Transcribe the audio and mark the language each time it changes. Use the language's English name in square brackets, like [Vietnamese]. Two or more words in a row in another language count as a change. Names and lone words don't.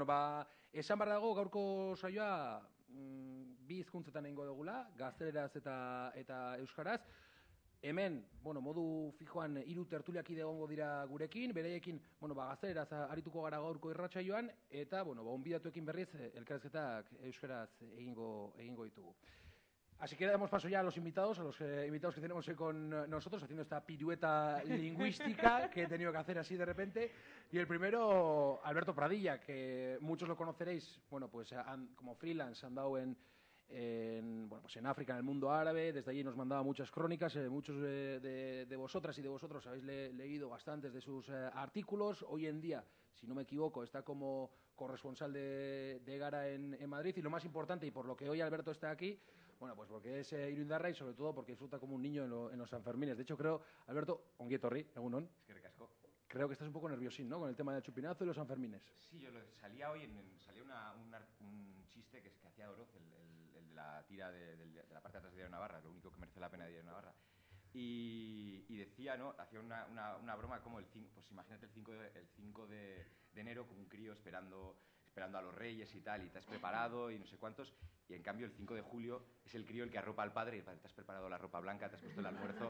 [Basque] Esan behar dago gaurko saioa 2 hizkuntzetan egingo dugula, gazteleraz eta euskaraz. Hemen, modu fijoan 3 tertuliakide egongo dira gurekin, beraiekin, gazteleraz arituko gara gaurko irratsaioan, eta, gonbidatuekin berriz, elkarrizketak euskaraz egingo ditugu. [Spanish] Así que damos paso ya a los invitados que tenemos hoy con nosotros, haciendo esta pirueta lingüística que he tenido que hacer así de repente. Y el primero, Alberto Pradilla, que muchos lo conoceréis, como freelance, han dado en África, en el mundo árabe. Desde allí nos mandaba muchas crónicas. Muchos de vosotras y de vosotros habéis leído bastantes de sus artículos. Hoy en día, si no me equivoco, está como corresponsal de Gara en Madrid. Y lo más importante, y por lo que hoy Alberto está aquí, Bueno, pues porque es irundarra y sobre todo porque disfruta como un niño en los Sanfermines. De hecho, creo, Alberto, [Basque] ongi etorri, egunon. [Spanish] Es que recasco. Creo que estás un poco nerviosín, ¿no? Con el tema del chupinazo y los Sanfermines. Sí, salía hoy, salía un chiste que hacía Oroz, el de la tira de la parte de atrás de Diario Navarra, lo único que merece la pena de Diario Navarra. Y decía, ¿no? Hacía una broma como pues imagínate el 5 de enero como un crío esperando a los reyes y tal, y te has preparado y no sé cuántos, y en cambio el 5 de julio es el crío el que arropa al padre y el padre, te has preparado la ropa blanca, te has puesto el almuerzo.